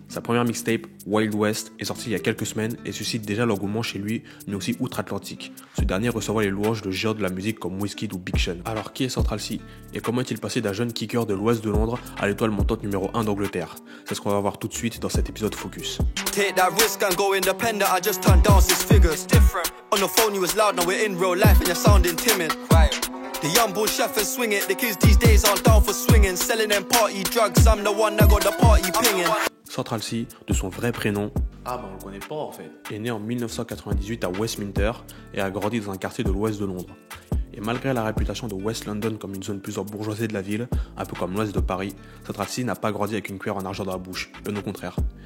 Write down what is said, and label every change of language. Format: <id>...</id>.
<fr>Sa première mixtape, Wild West, est sortie il y a quelques semaines et suscite déjà l'engouement chez lui, mais aussi outre-Atlantique. Ce dernier recevant les louanges de géants de la musique comme Wizkid ou Big Sean. Alors qui est Central Cee et comment est-il passé d'un jeune kicker de l'ouest de Londres à l'étoile montante numéro 1 d'Angleterre? C'est ce qu'on va voir tout de suite dans cet épisode Focus.</fr> <en>Take that risk and go independent. I just turned down 6 figures. It's different. On the phone you was loud, now we're in real life and you're sounding timid. Right. The young bull chef and swing it. The kids these days aren't down for swinging. Selling them party drugs. I'm the one that got the party pinging.</en> <fr>Central Cee, de son vrai prénom, on le connaît pas en fait, est né en 1998 à Westminster et a grandi dans un quartier de l'ouest de Londres. Et malgré la réputation de West London comme une zone plus bourgeoisée de la ville, un peu comme l'ouest de Paris, Central Cee n'a pas grandi avec une cuillère en argent dans la bouche, bien au contraire.</fr>